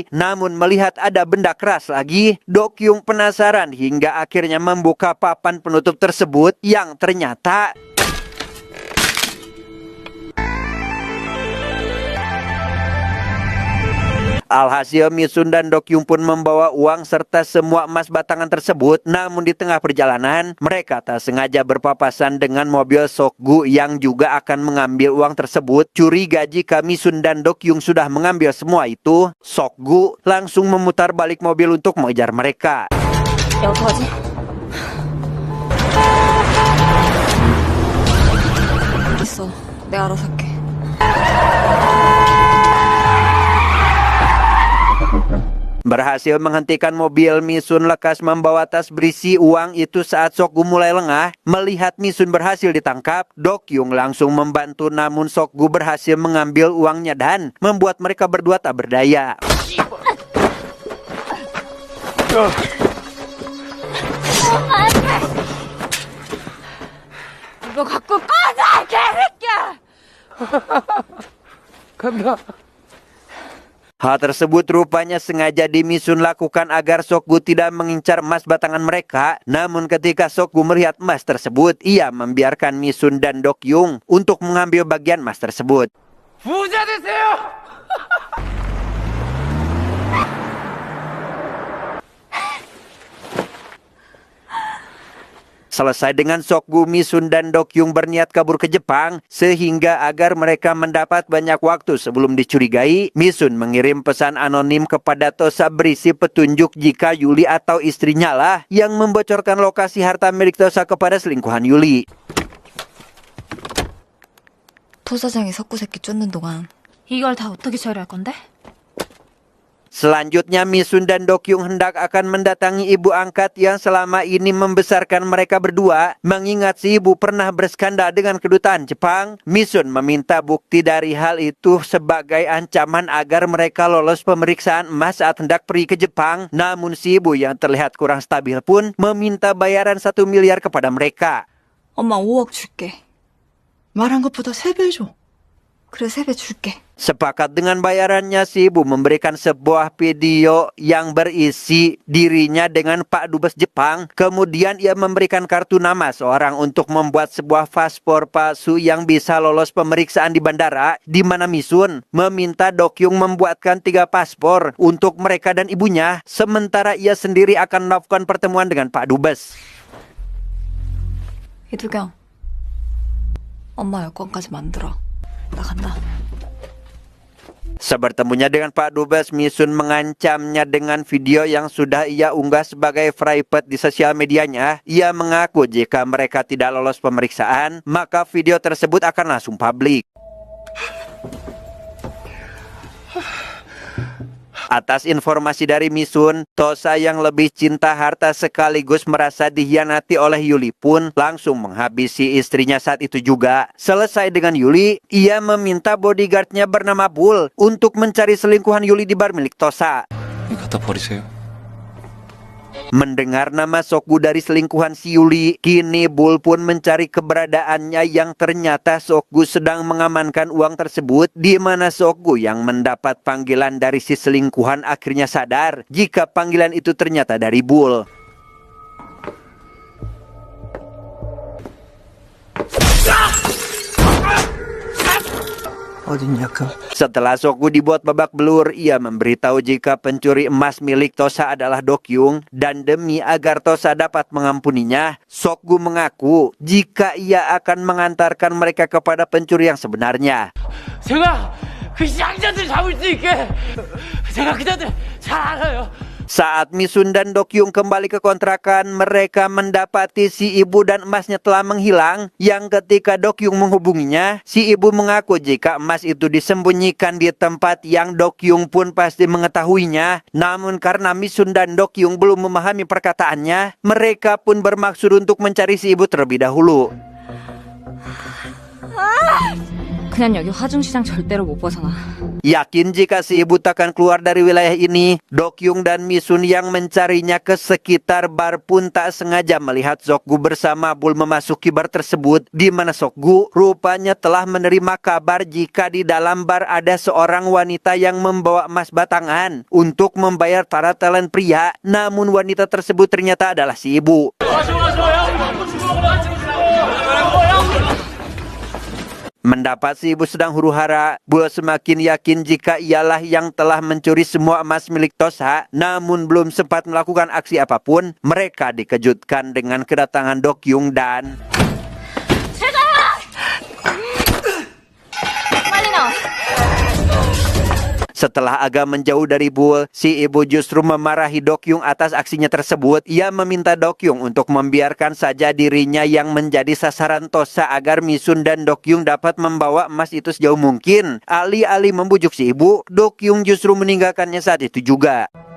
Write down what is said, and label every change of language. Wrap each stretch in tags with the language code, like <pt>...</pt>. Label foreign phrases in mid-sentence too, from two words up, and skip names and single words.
<id>Namun melihat ada benda keras lagi, Dokyung penasaran hingga akhirnya membuka papan penutup tersebut yang ternyata alhasil Misun dan Dokyung pun membawa uang serta semua emas batangan tersebut. Namun di tengah perjalanan, mereka tak sengaja berpapasan dengan mobil Sokgu yang juga akan mengambil uang tersebut. Curiga jika Misun dan Dokyung sudah mengambil semua itu, Sokgu langsung memutar balik mobil untuk mengejar mereka.</id> <ko>야, 어떡하지? 있어. 내가 알아서 할게.</ko> <id>Berhasil menghentikan mobil, Misun lekas membawa tas berisi uang itu saat Sokgu mulai lengah. Melihat Misun berhasil ditangkap, Dokyung langsung membantu namun Sokgu berhasil mengambil uangnya dan membuat mereka berdua tak berdaya.</id> <ko>너 갖고 꺼져, 개새끼야! 간다.</ko> <id>Hal tersebut rupanya sengaja Misun lakukan agar Sokgu tidak mengincar emas batangan mereka. Namun ketika Sokgu melihat emas tersebut, ia membiarkan Misun dan Dokyung untuk mengambil bagian emas tersebut.</id> <ko>부자 되세요.</ko> <id>Selesai dengan Sokgu, Misun dan Dokyung berniat kabur ke Jepang. Sehingga agar mereka mendapat banyak waktu sebelum dicurigai, Misun mengirim pesan anonim kepada Tosa berisi petunjuk jika Yuli atau istrinya lah yang membocorkan lokasi harta milik Tosa kepada selingkuhan Yuli.</id> <ko>토사장이 석구 새끼 쫓는 동안 이걸 다 어떻게 처리할 건데?</ko> <id>Selanjutnya Misun dan Dokyung hendak akan mendatangi ibu angkat yang selama ini membesarkan mereka berdua. Mengingat si ibu pernah berskandal dengan kedutaan Jepang, Misun meminta bukti dari hal itu sebagai ancaman agar mereka lolos pemeriksaan emas saat hendak pergi ke Jepang. Namun si ibu yang terlihat kurang stabil pun meminta bayaran 1 miliar kepada mereka.</id> <ko>엄마 5억 줄게. 말한 것보다 3배 줘. 그래 3배 줄게.</ko> <id>Sepakat dengan bayarannya, si ibu memberikan sebuah video yang berisi dirinya dengan Pak Dubes Jepang. Kemudian ia memberikan kartu nama seorang untuk membuat sebuah paspor palsu yang bisa lolos pemeriksaan di bandara, di mana Misun meminta Dokyung membuatkan 3 paspor untuk mereka dan ibunya, sementara ia sendiri akan melakukan pertemuan dengan Pak Dubes.</id> <ko>이두경, 엄마 여권까지 만들어. 나 간다.</ko> <id>Sebertemunya dengan Pak Dubes, Misun mengancamnya dengan video yang sudah ia unggah sebagai private di sosial medianya. Ia mengaku jika mereka tidak lolos pemeriksaan, maka video tersebut akan langsung publik. Atas informasi dari Misun, Tosa yang lebih cinta harta sekaligus merasa dikhianati oleh Yuli pun langsung menghabisi istrinya saat itu juga. Selesai dengan Yuli, ia meminta bodyguardnya bernama Bull untuk mencari selingkuhan Yuli di bar milik Tosa.</id> <ko>갖다 버리세요.</ko> <id>Mendengar nama Sokgu dari selingkuhan si Yuli, kini Bull pun mencari keberadaannya yang ternyata Sokgu sedang mengamankan uang tersebut, di mana Sokgu yang mendapat panggilan dari si selingkuhan akhirnya sadar jika panggilan itu ternyata dari Bull. Setelah Sokgu dibuat babak belur, ia memberitahu jika pencuri emas milik Tosa adalah Dokyung, dan demi agar Tosa dapat mengampuninya, Sokgu mengaku jika ia akan mengantarkan mereka kepada pencuri yang sebenarnya.</id> <ko>제가 그 시장자들 잡을 수 있게 제가 그자들 잘 알아요.</ko> <id>Saat Misun dan Dokyung kembali ke kontrakan, mereka mendapati si ibu dan emasnya telah menghilang. Yang ketika Dokyung menghubunginya, si ibu mengaku jika emas itu disembunyikan di tempat yang Dokyung pun pasti mengetahuinya. Namun karena Misun dan Dokyung belum memahami perkataannya, mereka pun bermaksud untuk mencari si ibu terlebih dahulu.</id> <ko>그냥 여기 화중시장 절대로 못 벗어나.</ko> <id>Yakin jika si ibu takkan keluar dari wilayah ini, Dokyung dan Misun yang mencarinya ke sekitar bar pun tak sengaja melihat Sokgu bersama Bul memasuki bar tersebut, di mana Sokgu rupanya telah menerima kabar jika di dalam bar ada seorang wanita yang membawa emas batangan untuk membayar para talent pria. Namun wanita tersebut ternyata adalah si ibu. Mendapat si ibu sedang huru-hara, Bul semakin yakin jika ialah yang telah mencuri semua emas milik Tosa. Namun belum sempat melakukan aksi apapun, mereka dikejutkan dengan kedatangan Dokyung dan...</id> <ko>빨리 나와.</ko> <id>Setelah agak menjauh dari Bul, si ibu justru memarahi Dokyung atas aksinya tersebut. Ia meminta Dokyung untuk membiarkan saja dirinya yang menjadi sasaran Tosa agar Misun dan Dokyung dapat membawa emas itu sejauh mungkin. Alih-alih membujuk si ibu, Dokyung justru meninggalkannya saat itu juga.</id>